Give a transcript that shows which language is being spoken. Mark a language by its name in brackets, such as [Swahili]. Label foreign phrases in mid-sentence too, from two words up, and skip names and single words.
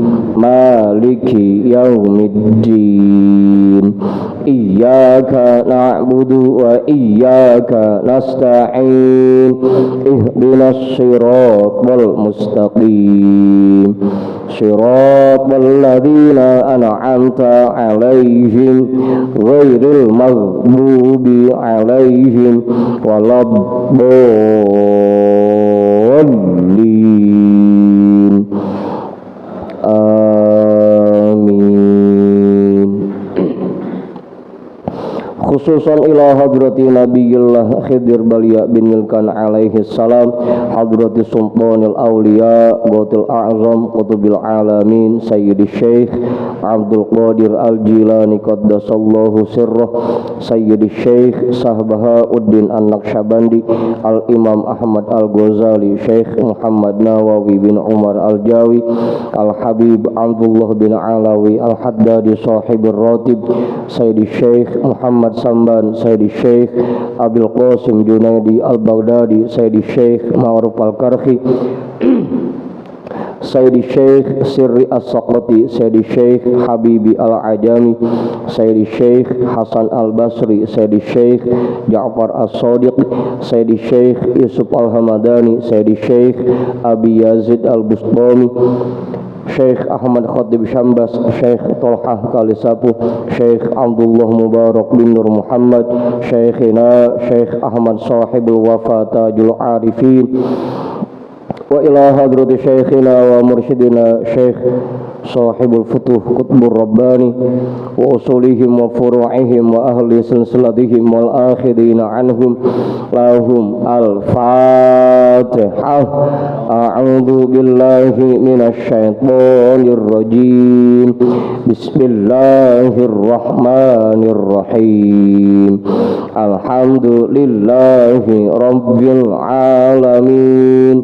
[Arabic] ملك يوم الدين إياك نعبد وإياك نستعين اهدنا الصراط المستقيم صراط الذين أنعمت عليهم غير المغضوب عليهم ولا الضالين. Amin. خصوصا إلى حضرة نبي الله خضر بليا بن ملكان عليه السلام حضرة سلطان الأولياء غوث الأعظم قطب العالمين سيدي شيخ عبد القادر الجيلاني قدس الله سره سيدي شيخ شاه بهاء الدين النقشبندي الإمام أحمد الغزالي, syekh Muhammad Nawawi bin Umar al-Jawi, al-Habib Abdullah bin Alawi al-Haddadi sahibir ratib, sayyidi syekh Muhammad Samban, sayyidi syekh Abil Qasim Junaidi al-Baghdadi, sayyidi syekh Ma'ruf al-Karhi, Sayyidi Syekh Sirri As-Saqati, Sayyidi Syekh Habibi Al-Ajami, Sayyidi Syekh Hasan Al-Basri, Sayyidi Syekh Ja'far As-Sadiq, Sayyidi Syekh Yusuf Al-Hamadani, Sayyidi Syekh Abi Yazid Al-Bustami, Syekh Ahmad Khatib Syambas, Syekh Tolhah Kalisapu, Syekh Abdullah Mubarak bin Nur Muhammad, Syekhina Syekh Ahmad Sahibul Wafa Tajul Arifin, وإلى حضرة شيخنا ومرشدنا شيخ صاحب الفتوح قطب الرباني وأصولهم وفروعهم وأهل سلسلتهم والآخذين عنهم لهم الفاتحة. أعوذ بالله من الشيطان الرجيم. Bismillahirrahmanirrahim. الحمد لله رب العالمين.